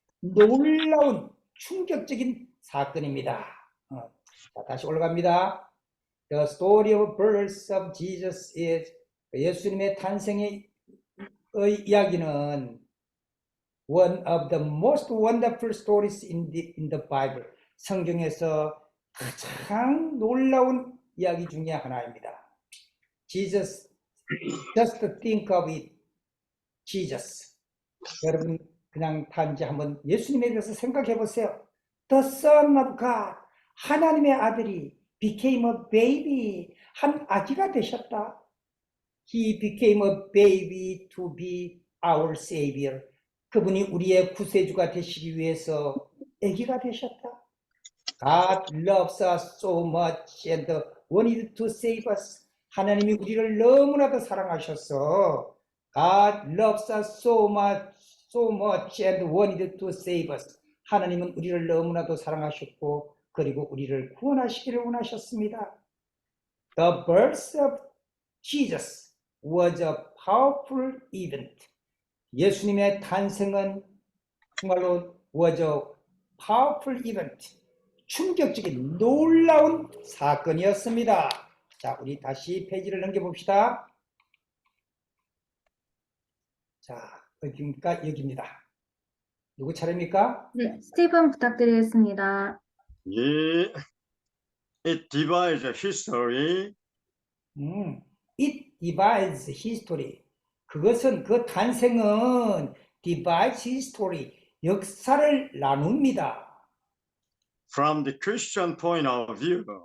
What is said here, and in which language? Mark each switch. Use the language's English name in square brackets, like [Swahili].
[Korean] 놀라운 충격적인 사건입니다. 자, 다시 올라갑니다. [English] The story of birth of Jesus is [Korean] 예수님의 탄생의 이야기는 [English] one of the most wonderful stories in the Bible. [Korean] 성경에서 가장 놀라운 이야기 중에 하나입니다. [English] Jesus, just think of it. Jesus. [Korean] 여러분 그냥 단지 한번 예수님에 대해서 생각해 보세요. [English] The Son of God, [Korean] 하나님의 아들이 [English] became a baby, [Korean] 한 아기가 되셨다. [English] He became a baby to be our Savior. [Korean] 그분이 우리의 구세주가 되시기 위해서 아기가 되셨다. [English] God loves us so much and wanted to save us. [Korean] 하나님이 우리를 너무나도 사랑하셔서 [English] God loves us so much and wanted to save us. [Korean] 하나님은 우리를 너무나도 사랑하셨고 그리고 우리를 구원하시기를 원하셨습니다. [English] The birth of Jesus was a powerful event. [Korean] 예수님의 탄생은 정말로 [English] was a powerful event. [Korean] 충격적인 놀라운 사건이었습니다. 자, 우리 다시 페이지를 넘겨봅시다. 자, 어디입니까? 여기입니다. 누구 차례입니까? 네, 스티븐 부탁드리겠습니다. [English] Yeah. It divides history It divides history. [Korean] 그것은 그 탄생은 [English] divides history. [Korean] 역사를 나눕니다. [English] from the Christian point of view.